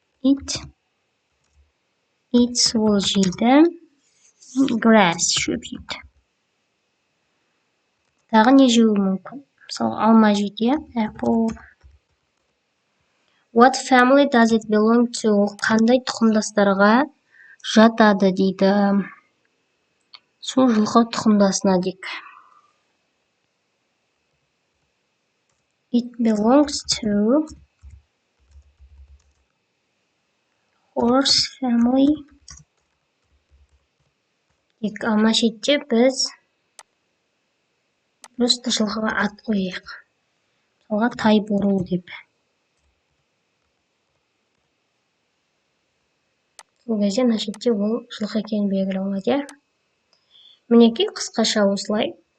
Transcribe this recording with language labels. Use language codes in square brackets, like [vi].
[en] It eats, [kk] ол жейді. Grass, шөп жейді. Тағы не жеуі мүмкін? Мысалы, алма жейді, apple. [en] What family does it belong to? [kk] Қандай тұқымдастарға жатады дейді. Сол жылқы тұқымдасына дейік. [en] It belongs to horse family. [kk] Алма шетте біз просто жылқыға ат қойайық. Мысалға тай бору деп. Сол кезде мына шетте ол жылқы екені белгілі болады. Мінекей қысқаша осылай.